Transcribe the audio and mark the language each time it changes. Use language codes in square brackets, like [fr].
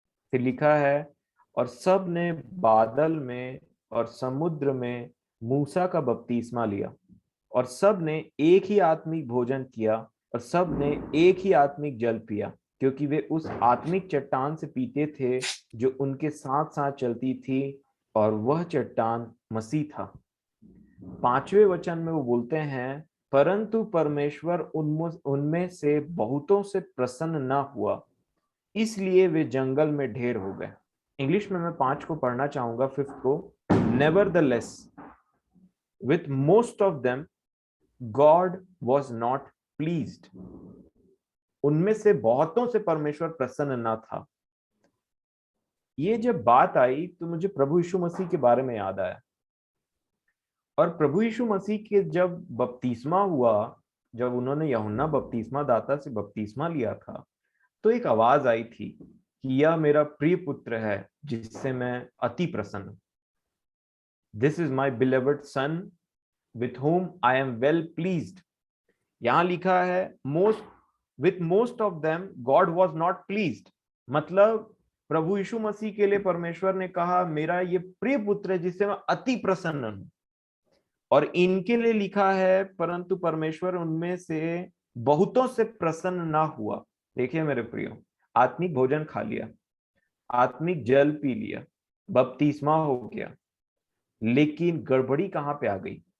[hi] फिर लिखा है, और सब ने बादल में और समुद्र में मूसा का बपतिस्मा लिया और सब ने एक ही आत्मिक भोजन किया और सब ने एक ही आत्मिक जल पिया, क्योंकि वे उस आत्मिक चट्टान से पीते थे जो उनके साथ साथ चलती थी, और वह चट्टान मसीह था। 5वें वचन में वो बोलते हैं, परंतु परमेश्वर उनमें से बहुतों से प्रसन्न न हुआ, इसलिए वे जंगल में ढेर हो गए। इंग्लिश में मैं 5 को पढ़ना चाहूंगा, 5 को। [en] Nevertheless with most of them God was not pleased। [hi] उनमें से बहुतों से परमेश्वर प्रसन्न न था। ये जब बात आई तो मुझे प्रभु यीशु मसीह के बारे में याद आया। और प्रभु यीशु मसीह के जब बपतिस्मा हुआ, जब उन्होंने यूहन्ना बपतिस्मा दाता से बपतिस्मा लिया था, तो एक आवाज आई थी कि यह मेरा प्रिय पुत्र है जिससे मैं अति प्रसन्न हूं। [en] This is my beloved son with whom I am well pleased। [hi] यहां लिखा है [en] with most of them God was not pleased। [hi] मतलब प्रभु यीशु मसीह के लिए परमेश्वर ने कहा, मेरा ये प्रिय पुत्र है जिससे मैं अति प्रसन्न हूं। और इनके लिए लिखा है, परंतु परमेश्वर उनमें से बहुतों से प्रसन्न ना हुआ। देखिए मेरे प्रियो, आत्मिक भोजन खा लिया, आत्मिक जल पी लिया, बपतिस्मा हो गया, लेकिन गड़बड़ी कहां पे आ गई?